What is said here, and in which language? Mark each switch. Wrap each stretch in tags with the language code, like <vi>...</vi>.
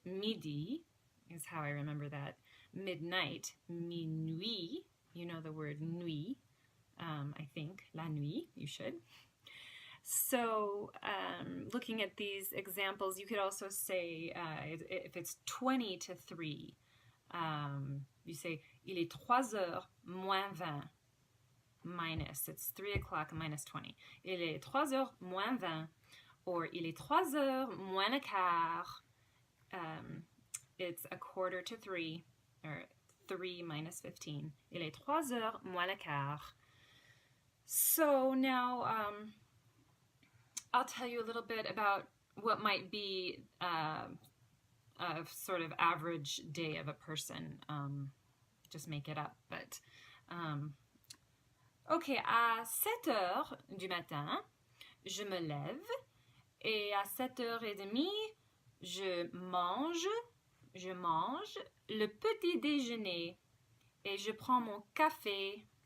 <en>Midi is how I remember that. Midnight, minuit, you know the word nuit, I think, la nuit, you should. So looking at these examples, you could also say, if it's 20 to 3, you say,</en> <fr>il est 3 heures moins 20,</fr> <en>minus, it's 3 o'clock minus 20.</en> <fr>Il est 3 heures moins 20, or il est 3 heures moins le quart.</fr> <en>It's 2:45, or 3 minus 15.</en> <fr>Il est 3 heures moins le quart.</fr> <en>So now I'll tell you a little bit about what might be a sort of average day of a person. Just make it up, but ok,</en> <fr>à 7 heures du matin, je me lève, et à 7h30, je mange le petit déjeuner, et je prends mon café.</fr>